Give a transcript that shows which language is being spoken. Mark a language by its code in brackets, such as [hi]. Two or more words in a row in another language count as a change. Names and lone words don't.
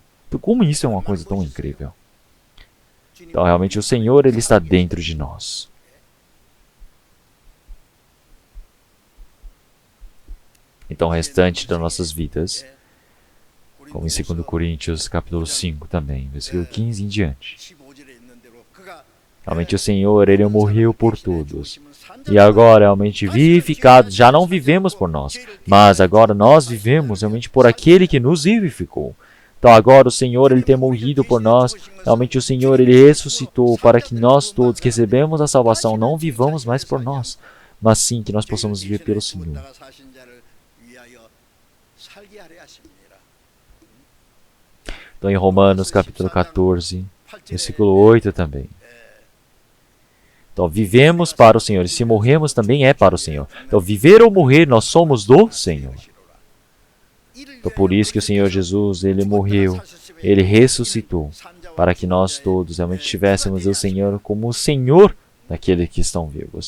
[pt] Então, como isso é uma coisa tão incrível? Então, realmente, o Senhor, Ele está dentro de nós. Então, o restante das nossas vidas, como em 2 Coríntios, capítulo 5 também, versículo 15 em diante. [ko] 15절에 있는 대로 그가 [pt] Realmente, o Senhor, Ele morreu por todos. E agora, realmente, vivificados, já não vivemos por nós, mas agora nós vivemos realmente por aquele que nos vivificou. Então agora o Senhor ele tem morrido por nós, realmente o Senhor ele ressuscitou para que nós todos que recebemos a salvação não vivamos mais por nós, mas sim que nós possamos viver pelo Senhor. [ko] 죽었다가 사신 자를 위하여 살게 하려 하십니다. [pt] Então em Romanos capítulo 14, versículo 8 também. Então vivemos para o Senhor e se morremos também é para o Senhor. Então viver ou morrer nós somos do Senhor. Então por isso que o Senhor Jesus, Ele morreu, Ele ressuscitou, para que nós todos realmente tivéssemos o Senhor como o Senhor daqueles que estão vivos.